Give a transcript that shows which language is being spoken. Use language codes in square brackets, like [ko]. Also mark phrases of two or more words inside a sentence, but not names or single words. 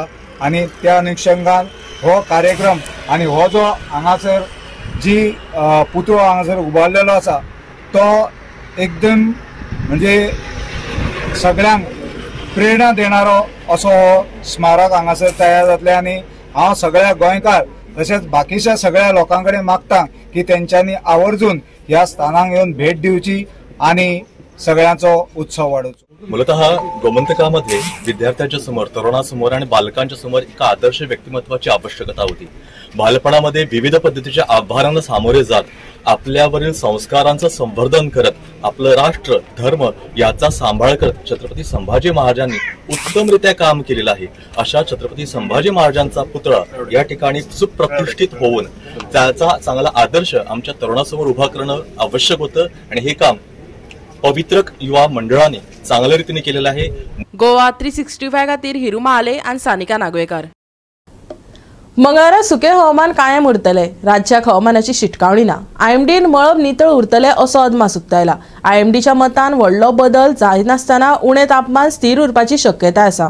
[kok] आनी त्या अनुषंगान हो कार्यक्रम आनी हो जो हांगासर जी पुतळो हांगासर उबारलेलो आसा तो एकदम म्हणजे सगळ्यांक प्रेरणा देणारो असो हो स्मारक हांगासर तयार जातले. आनी हांव सगळ्या गोंयकार तशेंच बाकीच्या सगळ्या लोकां कडेन मागता की तेंच्यांनी आवर्जून ह्या स्थानाक येवन भेट दिवची आनी सगळ्यांचो उत्सव वाडोवचो. [mr] मूलतः गोमंतकामध्ये विद्यार्थ्यांच्या समोर, तरुणांसमोर आणि बालकांच्या समोर एका आदर्श व्यक्तिमत्वाची आवश्यकता होती. बालपणामध्ये विविध पद्धतीच्या आव्हानांना सामोरे जात आपल्यावरील संस्कारांचं संवर्धन करत आपलं राष्ट्र, धर्म याचा सांभाळ करत छत्रपती संभाजी महाराजांनी उत्तमरित्या काम केलेलं आहे. अशा छत्रपती संभाजी महाराजांचा पुतळा या ठिकाणी सुप्रतिष्ठित होऊन त्याचा चांगला आदर्श आमच्या तरुणांसमोर उभा करणं आवश्यक होतं आणि हे काम पवित्रक युवा मंडळाने चांगल्या रीतीने केलेलं आहे. [kok] गोवा 365 खातीर हिरू महाले आणि सानिका नागवेकर. मंगळारा सुके हवामान कायम उरतले. राज्याक हवामानाची शिटकावणी ना. आयएमडीन मळब नितळ उरतले असो अदमास उक्तायला. आयएमडीच्या मतान व्हडलो बदल जायनासतना उणे तापमान स्थिर उरपाची शक्यताय आसा.